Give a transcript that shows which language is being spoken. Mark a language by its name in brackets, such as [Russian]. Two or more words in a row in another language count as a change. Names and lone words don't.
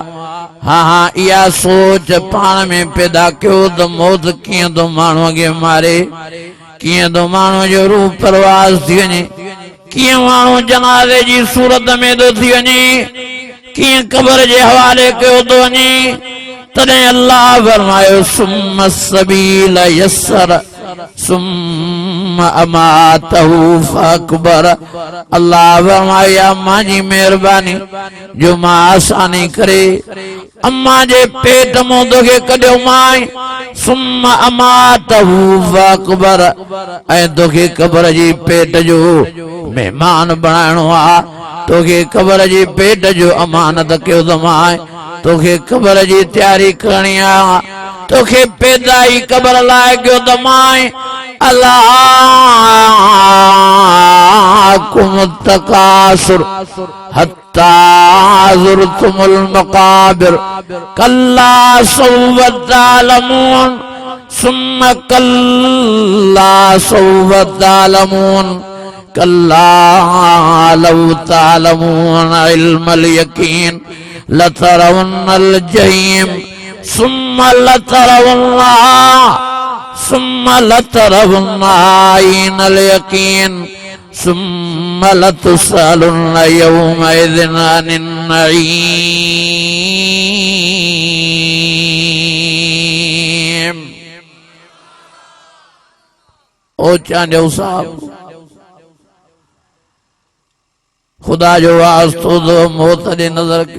[Sindhi] हाँ इहा सोच पाण में पैदा कयो त मौत कीअं थो माण्हूअ खे मारे, कीअं थो माण्हूअ जो रूह परवाज़ थी वञे, कीअं माण्हू जनाज़े जी सूरत में थो थी वञे, कीअं कबर जे हवाले कयो थो वञे। तॾहिं अल्लाह फरमायो [Arabic] ثم السبيل يسره ثم أماته فأقبره. [Sindhi] अल्लाह फरमाया मांजी मेहरबानी जो मां आसानी करे अम्मा जे पेट मों तोखे कढियो मां, [Arabic] ثم أماته فأقبره, [Sindhi] ऐं तोखे कबर जी पेट जो मेहमान बणाइणो आहे। तोखे कबर जी पेट जो अमानत कयो त मां, तोखे कबर जी तैयारी करणी आहे, तोखे पैदाई कबर लाइ कयो त मां। [Arabic] ألهاكم التكاثر حتى زرتم المقابر كلا سوف تعلمون ثم كلا سوف تعلمون كلا لو تعلمون علم اليقين لترون الجحيم ثم لترون اليقين ثم لتسألن يومئذ عن النعيم. [Sindhi] ओ चांडियो साहब खुदा जो वास्तो दो मौत ॾे नज़र कयो।